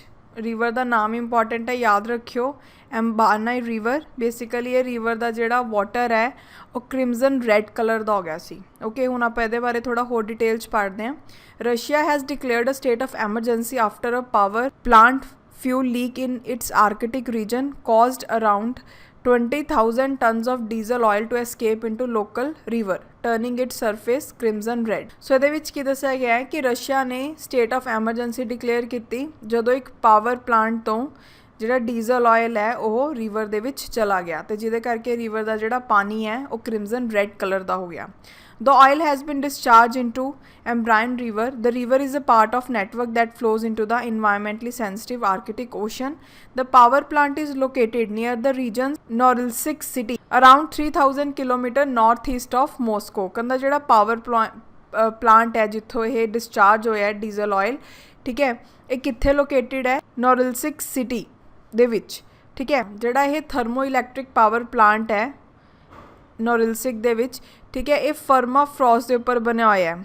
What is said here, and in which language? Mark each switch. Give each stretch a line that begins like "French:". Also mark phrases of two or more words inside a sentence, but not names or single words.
Punjabi: ਰੀਵਰ ਦਾ ਨਾਮ ਇੰਪੋਰਟੈਂਟ ਹੈ, ਯਾਦ ਰੱਖਿਓ, ਐਮਬਾਰਨਾਈ ਰੀਵਰ। ਬੇਸਿਕਲੀ ਇਹ ਰੀਵਰ ਦਾ ਜਿਹੜਾ ਵਾਟਰ ਹੈ ਉਹ
English: crimson red colour
Punjabi: ਦਾ ਹੋ ਗਿਆ ਸੀ। ਓਕੇ, ਹੁਣ ਆਪਾਂ ਇਹਦੇ ਬਾਰੇ ਥੋੜ੍ਹਾ ਹੋਰ ਡਿਟੇਲ 'ਚ ਪੜ੍ਹਦੇ ਹਾਂ।
English: Russia has declared a state of emergency after a power plant fuel leak in its Arctic region caused around 20,000 tons of diesel oil to escape into local river, turning its surface crimson red.
Punjabi: ਸੋ ਇਹਦੇ ਵਿੱਚ ਕੀ ਦੱਸਿਆ ਗਿਆ ਹੈ ਕਿ ਰਸ਼ੀਆ ਨੇ
English: state of emergency
Punjabi: ਡਿਕਲੇਅਰ ਕੀਤੀ ਜਦੋਂ ਇੱਕ
English: power plant
Punjabi: ਤੋਂ ਜਿਹੜਾ
English: diesel oil
Punjabi: ਹੈ ਉਹ ਰੀਵਰ ਦੇ ਵਿੱਚ ਚਲਾ ਗਿਆ ਤੇ ਜਿਹਦੇ ਕਰਕੇ ਰੀਵਰ ਦਾ ਜਿਹੜਾ ਪਾਣੀ ਹੈ ਉਹ
English: crimson red colour
Punjabi: ਦਾ ਹੋ ਗਿਆ।
English: The oil has been discharged into Embryon River. The river is a part of network that flows into the environmentally sensitive Arctic Ocean. The power plant is located near the region's Norilsk city, around 3,000 km northeast of Moscow.
Punjabi: ਕਹਿੰਦਾ ਜਿਹੜਾ
English: power plant
Punjabi: ਹੈ ਜਿੱਥੋਂ ਇਹ ਡਿਸਚਾਰਜ ਹੋਇਆ
English: diesel oil,
Punjabi: ਠੀਕ ਹੈ, ਇਹ ਕਿੱਥੇ ਲੋਕੇਟਿਡ ਹੈ? ਨੋਰਿਲਸਿਕ ਸਿਟੀ ਦੇ ਵਿੱਚ, ਠੀਕ ਹੈ। ਜਿਹੜਾ ਇਹ
English: thermo electric power plant
Punjabi: ਹੈ ਨੋਰਿਲਸਿਕ ਦੇ ਵਿੱਚ, ਠੀਕ ਹੈ, ਇਹ ਫਰਮਾਫਰੋਸਟ ਦੇ ਉੱਪਰ ਬਣਿਆ ਹੋਇਆ ਹੈ।